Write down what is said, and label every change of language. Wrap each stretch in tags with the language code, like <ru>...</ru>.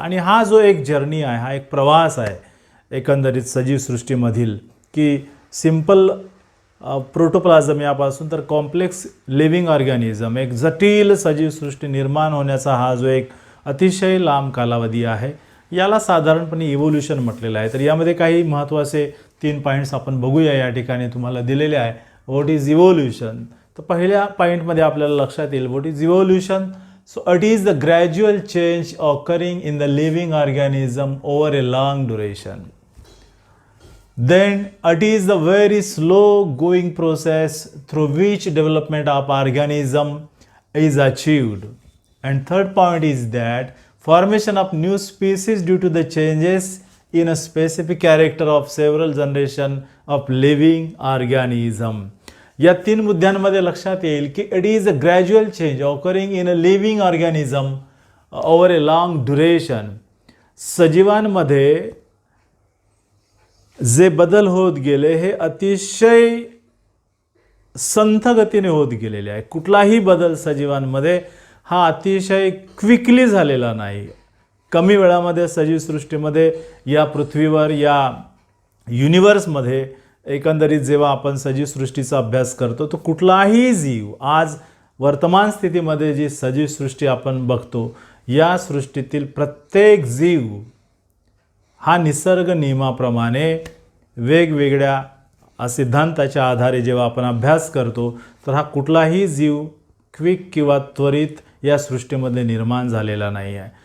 <mr>आणि हा जो एक जर्नी आहे, हा एक प्रवास आहे एकंदरीत सजीव सृष्टीमधील, की सिंपल प्रोटोप्लाझम यापासून तर कॉम्प्लेक्स लिव्हिंग ऑर्गॅनिझम, एक जटिल सजीव सृष्टी निर्माण होण्याचा हा जो एक अतिशय लांब कालावधी आहे याला साधारणपणे इव्होल्यूशन म्हटलेलं आहे. तर यामध्ये काही महत्त्वाचे 3 पॉईंट्स आपण बघूया. या ठिकाणी तुम्हाला दिलेले आहे.</mr> <en>What is evolution?</en> <mr>तर पहिल्या पॉईंटमध्ये आपल्याला लक्षात येईल what is evolution.</mr> <en>So it is the gradual change occurring in the living organism over a long duration. Then it is the very slow going process through which development of organism is achieved. And third point is that formation of new species due to the changes in a specific character of several generation of living organism.</en> <mr>या 3 मुद्द्यांमध्ये लक्षात येईल की</mr> <en>it is a gradual change occurring in a living organism over a long duration.</en> <mr>सजीवांमध्ये जे बदल होत गेले हे अतिशय संथ गतीने होत गेलेले आहे. कुठलाही बदल सजीवांमध्ये हा अतिशय क्विकली झालेला नाही. कमी वेळामध्ये सजीव सृष्टीमध्ये या पृथ्वीवर, या युनिवर्समध्ये एकंदरीत जेव्हा आपण सजीव सृष्टीचा अभ्यास करतो तर कुठलाही जीव आज वर्तमान स्थितीमध्ये जी सजीव सृष्टी आपण बघतो या सृष्टीतील प्रत्येक जीव हा निसर्ग नियमाप्रमाणे वेगवेगळ्या सिद्धांताच्या आधारे जेव्हा आपण अभ्यास करतो तर हा कुठलाही जीव क्विक किंवा त्वरित या सृष्टीमध्ये निर्माण झालेला नाही आहे.</mr>